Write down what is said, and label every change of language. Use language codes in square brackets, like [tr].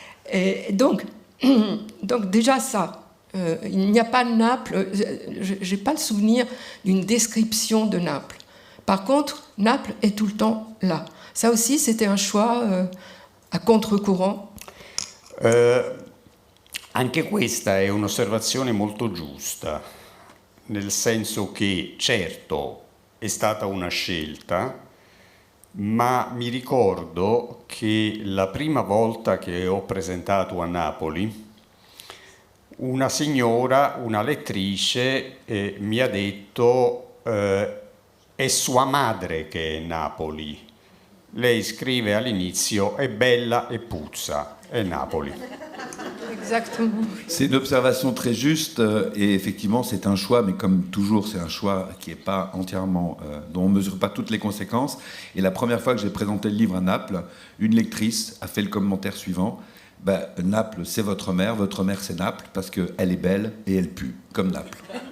[fr] Et donc déjà ça, il n'y a pas Naples, je n'ai pas le souvenir d'une description de Naples. Par contre, Naples est tout le temps là. Ça aussi, c'était un choix a contre-courant. [it] Anche questa è un'osservazione molto giusta, nel senso che certo è stata una scelta, ma mi ricordo che la prima volta che ho presentato a Napoli, una signora, una lettrice, mi ha detto è sua madre che è Napoli. Lei scrive all'inizio è bella e puzza, è Napoli. [fr] Exactement. C'est une observation très juste et effectivement c'est un choix, mais comme toujours c'est un choix qui n'est pas entièrement, dont on ne mesure pas toutes les conséquences. Et la première fois que j'ai présenté le livre à Naples, une lectrice a fait le commentaire suivant: Naples c'est votre mère c'est Naples parce qu'elle est belle et elle pue, comme Naples.